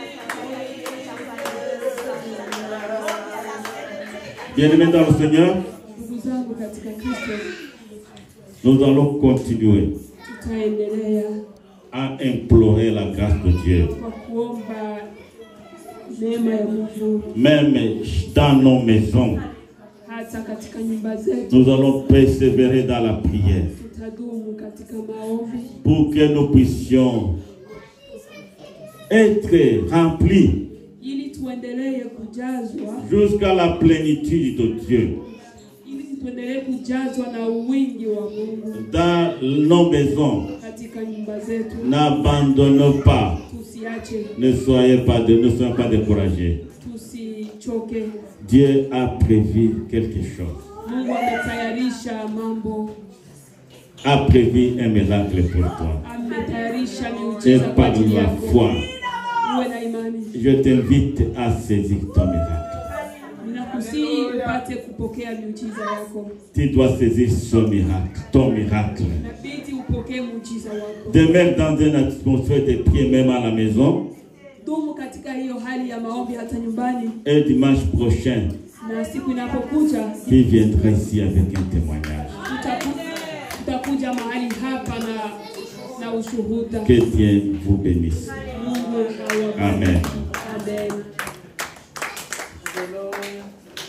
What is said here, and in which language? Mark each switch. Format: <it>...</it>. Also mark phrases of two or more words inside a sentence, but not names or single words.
<fr>Bien-aimés dans le Seigneur, nous allons continuer à implorer la grâce de Dieu. Même dans nos maisons,</fr> <sw>katika nyumba zetu.</sw> <fr>Nous allons persévérer dans la prière</fr> <sw>Tutadumu katika maombi</sw> <fr>pour que nous puissions être remplis</fr> <sw>ili tuendelee kujazwa,</sw> <fr>jusqu'à la plénitude de Dieu</fr> <sw>ili tuendelee kujazwa na wingi wa Mungu</sw> <fr>dans nos maisons.</fr> <sw>katika nyumba zetu.</sw> <fr>N'abandonnons pas,</fr> <sw>Tusiache,</sw> <fr>ne soyons pas découragés.</fr> <sw>tusichoke.</sw> <fr>Dieu a prévu quelque chose,</fr> <sw>Mungu ametayarisha mambo,</sw> <fr>a prévu un miracle pour toi.</fr> <sw>ametayarisha</sw> <fr>Et</fr> <sw>miujiza kwa</sw> <fr>par</fr> <sw>ajili</sw> <fr>la</fr> <sw>yako.</sw> <fr>foi,</fr> <sw>Uwe na imani.</sw> <fr>je t'invite à saisir ton miracle.</fr> <sw>Ninakusihi upate kupokea miujiza yako.</sw> <fr>Tu dois saisir ton miracle.</fr> <sw>Inabidi upokee muujiza wako.</sw> <fr>Demain, dans une atmosphère de prière, même à la maison,</fr> <sw>Dumu katika hiyo hali ya maombi hata nyumbani,</sw> <fr>et dimanche prochain,</fr> <sw>na siku inapokuja</sw> <fr>tu viendras ici avec un témoignage.</fr> <sw>tutakuja mahali hapa na ushuhuda.</sw> <fr>Que Dieu vous bénisse.</fr> <sw>Mungu awabariki. Amen. Amen. Amen.</sw>